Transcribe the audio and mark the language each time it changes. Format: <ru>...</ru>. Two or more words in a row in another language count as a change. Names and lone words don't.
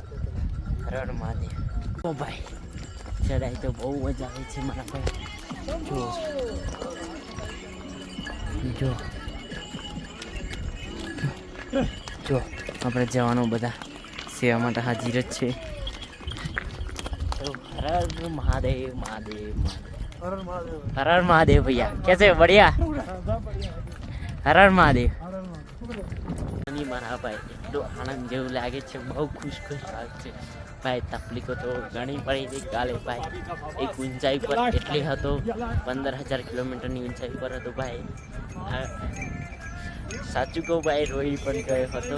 <gu>હર હર મહાદેવ. ઓ ભાઈ ચડાઈ તો બહુ મજા આવે છે મારા ભાઈ. જો આપણે જવાનું બધા સેવા માટે હાજર જ છે.</gu> <hi>हर हर महादेव महादेव महादेव हर हर महादेव भैया कैसे बढ़िया हर हर महादेव</hi> <gu>મારા ભાઈ એટલું આનંદ જેવું લાગે છે. બહુ ખુશ લાગે છે ભાઈ. તકલીફો તો ઘણી પડી હતી કાલે ભાઈ. એક ઊંચાઈ પર એટલી હતો 15,000 કિલોમીટરની ઊંચાઈ પર હતો ભાઈ. સાચું કહું ભાઈ રોઈ પણ ગયો હતો.</gu>